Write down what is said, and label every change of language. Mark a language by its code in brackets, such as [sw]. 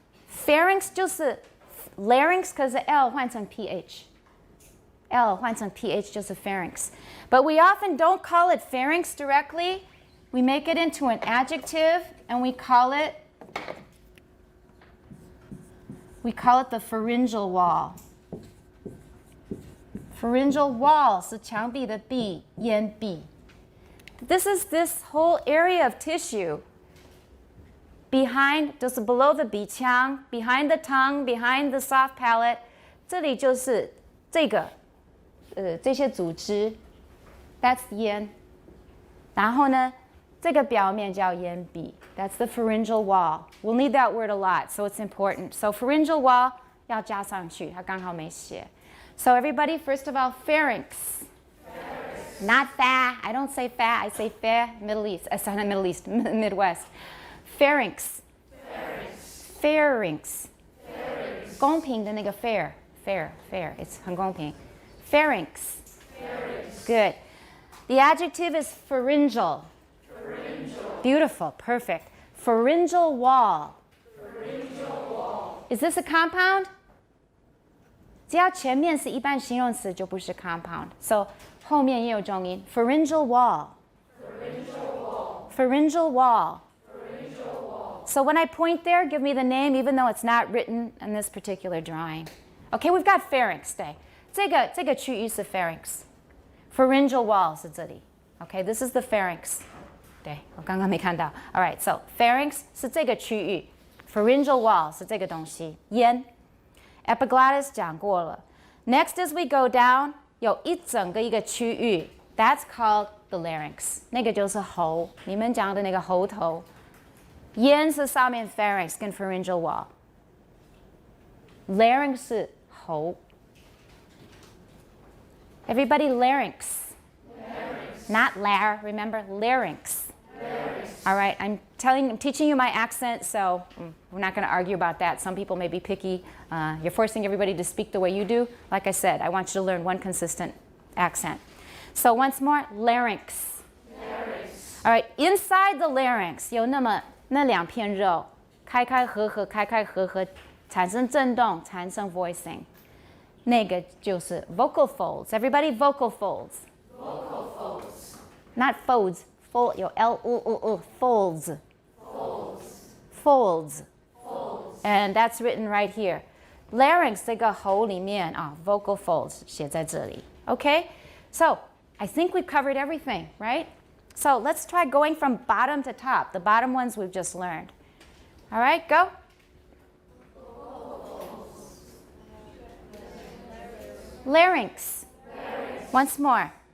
[zh] Pharynx 就是 larynx, 可是 L 换成 PH. L 换成 PH 就是 [en] pharynx. But we often don't call it pharynx directly. We make it into an adjective and we call it the pharyngeal wall. [zh] Pharyngeal wall 是墙壁的壁，咽壁. [en] This is this whole area of tissue behind, 就是 below the 鼻腔, behind the tongue, behind the soft palate. [zh] 这里就是这个这些组织 [en] that's [zh] 咽. 然后呢，这个表面叫咽壁 [en] that's the pharyngeal wall. We'll need that word a lot, so it's important. [zh] So pharyngeal wall 要加上去，它刚好没写. [en] So everybody, first of all, pharynx. Not fa. I don't say fa. I say fa. Middle East. Not Middle East. Midwest. Pharynx. Pharynx. [zh] 公平的那个 fair. It's 很公平.Pharynx. Good. [en] The adjective is pharyngeal. Beautiful. Perfect. Pharyngeal wall. Is this a compound? [zh] 只要前面是一般形容词就不是 compound. So 后面也有重音 pharyngeal wall. Pharyngeal wall. [en] So when I point there, give me the name even though it's not written in this particular drawing. Okay, we've got pharynx. [zh] 对，这个区域是 pharynx. [en] Pharyngeal wall [zh] 是这里. [en] Okay, this is the pharynx. [zh] 对，我刚刚没看到. All right, so pharynx 是这个区域 pharyngeal wall 是这个东西咽 epiglottis 讲过了 [en] Next as we go down [zh] 有一整个一个区域 [en] That's called the larynx [zh] 那个就是喉你们讲的那个喉头咽是上面 pharynx 跟 pharyngeal wall Larynx 是喉 [en] Everybody larynx Not lar, remember larynx. All right, I'm teaching you my accent, so we're not going to argue about that. Some people may be picky. You're forcing everybody to speak the way you do. Like I said, I want you to learn one consistent accent. So once more, larynx. All right, inside the larynx [zh] 有那两片肉，开开合合，产生震动，产生 voicing. 那个就是 vocal folds. [en] Everybody vocal folds. Not folds, fold, 有 folds. Folds. And that's written right here. [zh] Larynx 这个喉里面vocal folds 写在这里. [en] Okay? So, I think we've covered everything, right? So, let's try going from bottom to top. The bottom ones we've just learned. All right, go. Larynx. Once more.